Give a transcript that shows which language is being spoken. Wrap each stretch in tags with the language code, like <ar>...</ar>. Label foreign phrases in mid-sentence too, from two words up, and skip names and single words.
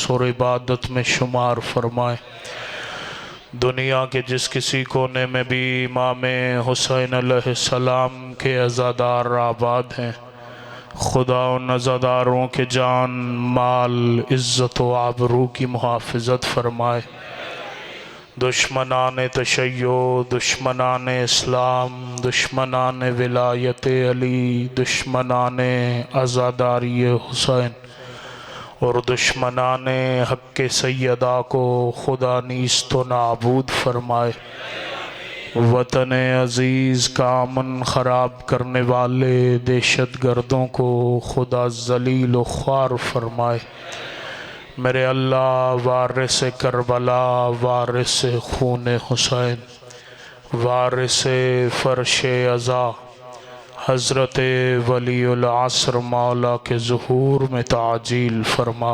<ur>اور عبادت میں شمار فرمائے دنیا کے جس کسی کونے میں بھی امام حسین علیہ السلام کے عزادار آباد ہیں خدا ان عزاداروں کے جان مال عزت و آبرو کی محافظت فرمائے دشمنان تشیع، دشمنان اسلام، دشمنان ولایت علی، دشمنان عزاداری حسین اور دشمنان حق سیدہ کو خدا نیست و نابود فرمائے۔ وطن عزیز کا امن خراب کرنے والے دہشت گردوں کو خدا ذلیل و خوار فرمائے۔ میرے اللہ وارث کربلا، وارث خون حسین، وارث فرش عزا، حضرت ولی العصر مولا کے ظہور میں تعجیل فرما۔</ur>